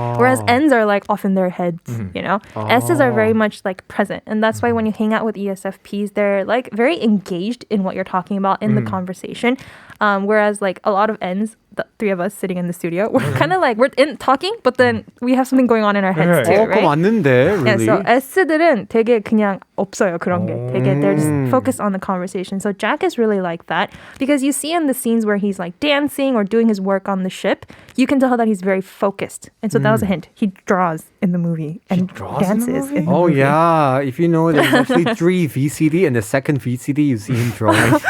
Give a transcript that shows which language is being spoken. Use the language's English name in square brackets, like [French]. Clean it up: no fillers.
[English] Whereas Ns are like off in their heads, you know? S's are very much like present. And that's why when you hang out with ESFPs, they're like very engaged in what you're talking about in the conversation. Whereas like a lot of Ns, the three of us sitting in the studio, we're kind of like, we're in talking, but then we have something going on in our heads too, [Korean] 그거 [English] right? [Korean] 맞는데, [English] Yeah, really? [Korean] so S들은 되게 그냥 없어요, 그런 게. 되게 [English] they're just focused on the conversation. So Jack is really like that because you see in the scenes where he's like dancing or doing his work on the ship, you can tell that he's very focused. And so that was a hint. He draws in the movie and dances in the Oh movie. yeah, if you know, there's actually 3 VCD, and the second VCD you see him drawing.